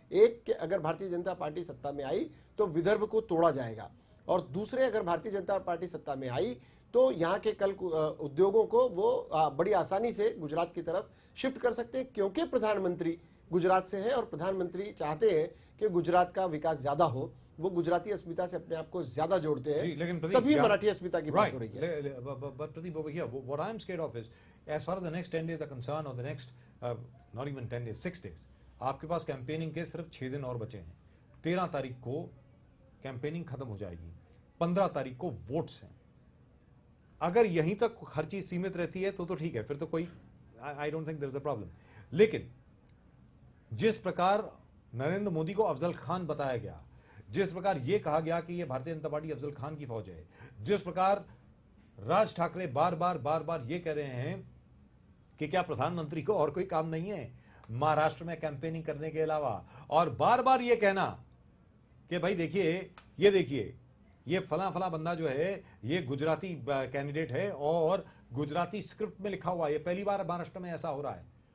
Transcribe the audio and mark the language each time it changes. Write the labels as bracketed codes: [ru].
[hi] एक कि अगर भारतीय जनता पार्टी सत्ता में आई तो विदर्भ को तोड़ा जाएगा, और दूसरे अगर भारतीय जनता पार्टी सत्ता में आई तो यहाँ के कल उद्योगों को वो बड़ी आसानी से गुजरात की तरफ शिफ्ट कर सकते हैं, क्योंकि प्रधानमंत्री गुजरात से हैं और प्रधानमंत्री चाहते हैं कि गुजरात का विकास ज्यादा हो। वो गुजराती अस्मिता से अपने आप को ज्यादा जोड़ते हैं, लेकिन तभी मराठी अस्मिता की बात हो रही है। [en] But Pradeep, over here, what I'm scared of is, as far as the next 10 days are concerned, or the next, not even 10 days, 6 days, [hi] आपके पास कैंपेनिंग के सिर्फ 6 दिन और बचे हैं। 13 तारीख को कैंपेनिंग खत्म हो जाएगी, 15 तारीख को वोट्स हैं। अगर यहीं तक हर चीज सीमित रहती है तो ठीक है, फिर तो कोई, [en] I don't think there is a problem. [hi] लेकिन जिस प्रकार नरेंद्र मोदी को अफजल खान बताया गया, जिस प्रकार यह कहा गया कि यह भारतीय जनता पार्टी अफजल खान की फौज है, जिस प्रकार राज ठाकरे बार बार यह कह रहे हैं कि क्या प्रधानमंत्री को और कोई काम नहीं है महाराष्ट्र में कैंपेनिंग करने के अलावा, और बार बार यह कहना कि भाई देखिए ये फला बंदा जो है ये गुजराती कैंडिडेट है और गुजराती स्क्रिप्ट में लिखा हुआ है, ये पहली बार महाराष्ट्र में ऐसा हो रहा है।